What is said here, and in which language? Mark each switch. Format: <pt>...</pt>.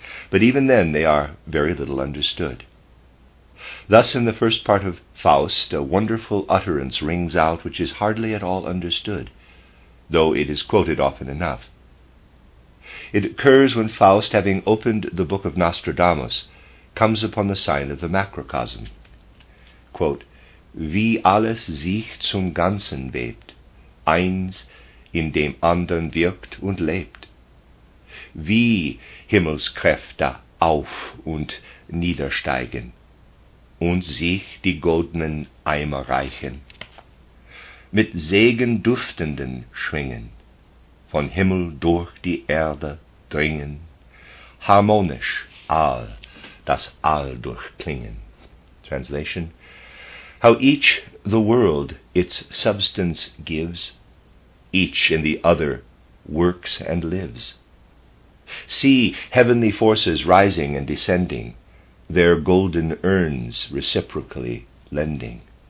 <en>But even then they are very little understood. Thus in the first part of Faust a wonderful utterance rings out which is hardly at all understood, though it is quoted often enough. It occurs when Faust, having opened the book of Nostradamus, comes upon the sign of the macrocosm.</en> <de>Quote, Wie alles sich zum Ganzen webt, eins in dem andern wirkt und lebt. Wie Himmelskräfte auf und niedersteigen und sich die goldenen Eimer reichen, mit Segen duftenden schwingen, von Himmel durch die Erde dringen, harmonisch all das All durchklingen.</de> <en>Translation: How each the world its substance gives, each in the other works and lives. See heavenly forces rising and descending, their golden urns reciprocally lending.</en>